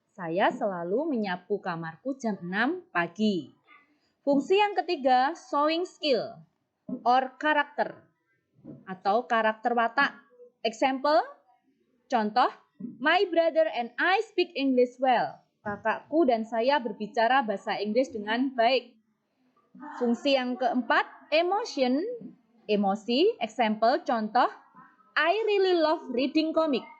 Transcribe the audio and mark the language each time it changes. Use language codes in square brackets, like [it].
[id] Saya selalu menyapu kamarku jam 6 pagi. Fungsi yang ketiga, [en] showing skill or karakter [id] atau karakter watak. [en] Example, contoh, my brother and I speak English well. [id] Kakakku dan saya berbicara bahasa Inggris dengan baik. Fungsi yang keempat, emotion, emosi. [en] Example, contoh, I really love reading comic.